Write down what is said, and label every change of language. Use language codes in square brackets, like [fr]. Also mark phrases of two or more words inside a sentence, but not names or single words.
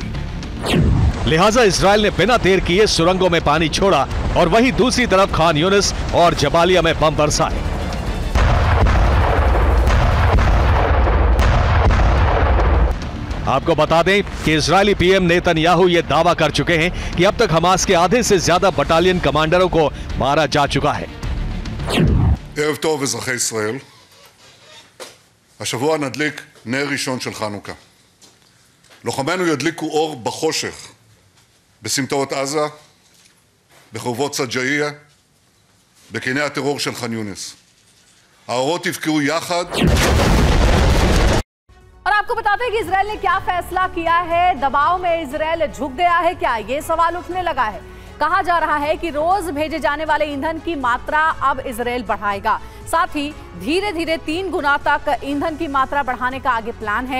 [hi] लिहाजा इजराइल ने बिना देर किए सुरंगों में पानी छोड़ा और वहीं दूसरी तरफ खान यूनिस और जबालिया में बम बरसाए। आपको बता दें कि इजरायली पीएम नेतन्याहू ये दावा कर चुके हैं कि अब तक हमास के आधे से ज्यादा बटालियन कमांडरों को मारा जा चुका है। [he] ערב טוב אזרחי ישראל. השבוע נדליק נר ראשון של חנוכה. לוחמינו ידליקו אור בחושך, בסמטאות עזה, בחורבות סג'אעיה, בקיני הטרור של ח'אן יונס. האורות יבקעו יחד. [hi] और आपको बताते हैं कि इजराइल ने क्या फैसला किया है। दबाव में इजराइल झुक गया है क्या, ये सवाल उठने लगा है। कहा जा रहा है कि रोज भेजे जाने वाले ईंधन की मात्रा अब इजराइल बढ़ाएगा। साथ ही धीरे धीरे 3 गुना तक ईंधन की मात्रा बढ़ाने का आगे प्लान है।